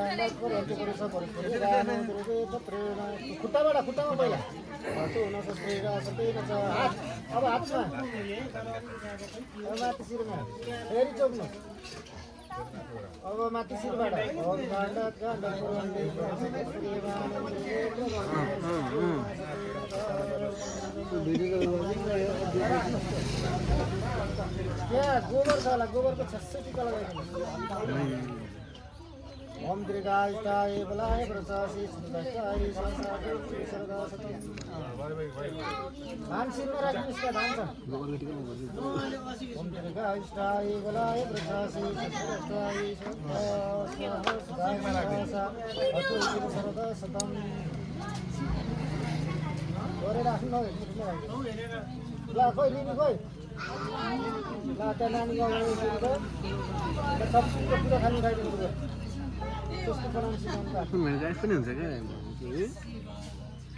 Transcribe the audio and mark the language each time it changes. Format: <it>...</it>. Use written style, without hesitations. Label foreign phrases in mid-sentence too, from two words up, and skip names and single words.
<ne>खुट्टाबाट खुट्टामा पहिला अब हातमा अब माथि शिरमा फेरि चोक्नु अब माथि शिरबाट त्यहाँ गोबर छ होला गोबरको छस्सै टिका लगाइदिनु</ne> <sa>ओम दीर्घायुष्ठाय बलाय प्रसासी सुन्दराय</sa> <ne>धान शिरमा राख्नुहोस् का धान छ</ne> <sa>ओम दीर्घायुष्ठाय बलाय प्रसासी सुन्दराय सरदा सतम</sa> <ne>गरे राख्नु ल खोइ लिनु खोइ ल त्यहाँ नानीको सबको पुरा खानु खाइदिनु त्यस्तो बनाउनु सिकाउनु</ne>